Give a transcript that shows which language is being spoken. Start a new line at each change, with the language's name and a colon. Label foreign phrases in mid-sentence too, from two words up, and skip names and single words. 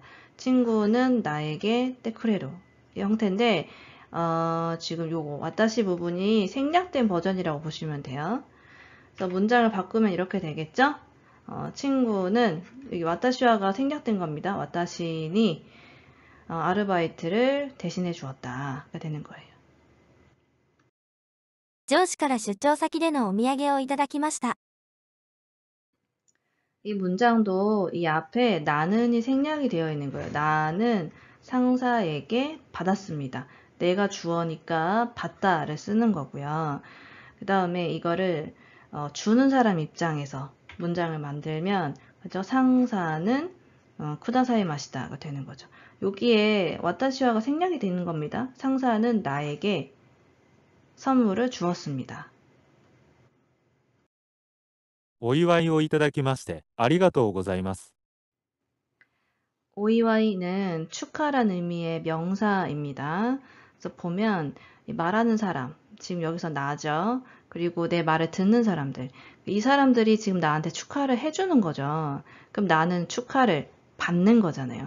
Korean: 친구는 나에게 때쿠레로 이 형태인데 지금 요거 와타시 부분이 생략된 버전이라고 보시면 돼요. 그래서 문장을 바꾸면 이렇게 되겠죠? 친구는 여기 와타시와가 생략된 겁니다. 와타시니 아르바이트를 대신해 주었다가 되는 거예요.
Japanese: 上司から出張先でのお土産をいただきました。
Korean: 이 문장도 이 앞에 나는이 생략이 되어 있는 거예요. 나는 상사에게 받았습니다. 내가 주어니까 받다를 쓰는 거고요. 그 다음에 이거를 주는 사람 입장에서 문장을 만들면 그죠? 상사는 쿠다사이 마시다가 되는 거죠. 여기에 와타시와가 생략이 되는 겁니다. 상사는 나에게 선물을 주었습니다.
Japanese: お祝いをいただきましてありがとうございます。
Korean: 오이와이는 축하라는 의미의 명사입니다. 그래서 보면 말하는 사람, 지금 여기서 나죠. 그리고 내 말을 듣는 사람들. 이 사람들이 지금 나한테 축하를 해주는 거죠. 그럼 나는 축하를 받는 거잖아요.